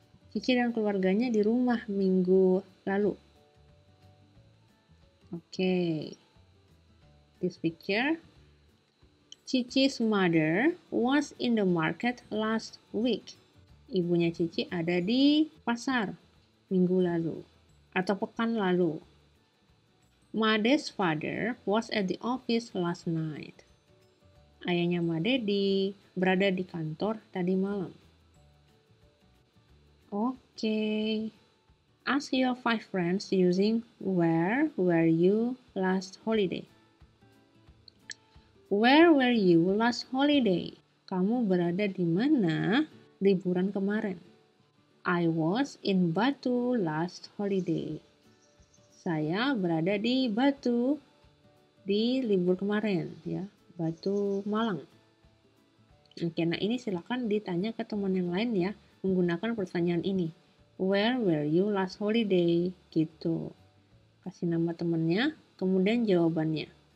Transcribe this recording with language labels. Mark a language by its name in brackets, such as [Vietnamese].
[Indonesian] Cici dan keluarganya di rumah minggu lalu. [English] Okay. This picture. Cici's mother was in the market last week. [Indonesian] Ibunya Cici ada di pasar minggu lalu atau pekan lalu. [English] Made's father was at the office last night. [Indonesian] Ayahnya Made berada di kantor tadi malam. [English] Okay. Ask your 5 friends using where were you last holiday? Where were you last holiday? [Indonesian] Kamu berada di mana liburan kemarin? [English] I was in Batu last holiday. [Indonesian] Saya berada di Batu di libur kemarin ya, Batu Malang. Oke, nah ini silakan ditanya ke teman yang lain ya, menggunakan pertanyaan ini. [English] Where were you last holiday? [Indonesian] Gitu. Kasih nama temannya, kemudian jawabannya.